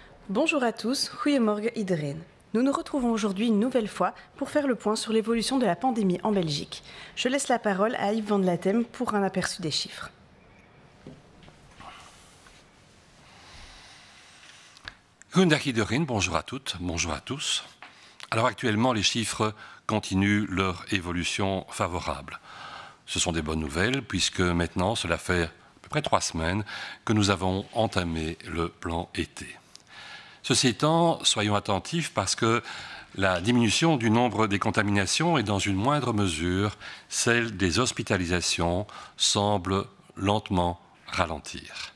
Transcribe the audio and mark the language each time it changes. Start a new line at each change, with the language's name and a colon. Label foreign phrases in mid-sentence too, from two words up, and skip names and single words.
French: Bonjour à tous,
Dutch: goedemorgen iedereen.
French: Nous nous retrouvons aujourd'hui une nouvelle fois pour faire le point sur l'évolution de la pandémie en Belgique. Je laisse la parole à Yves Van Latem pour un aperçu des chiffres.
Dutch: Goedendag iedereen,
French: bonjour à toutes, bonjour à tous. Alors actuellement, les chiffres continuent leur évolution favorable. Ce sont des bonnes nouvelles puisque maintenant, cela fait à peu près 3 semaines que nous avons entamé le plan été. Ceci étant, soyons attentifs parce que la diminution du nombre des contaminations et dans une moindre mesure, celle des hospitalisations semble lentement ralentir.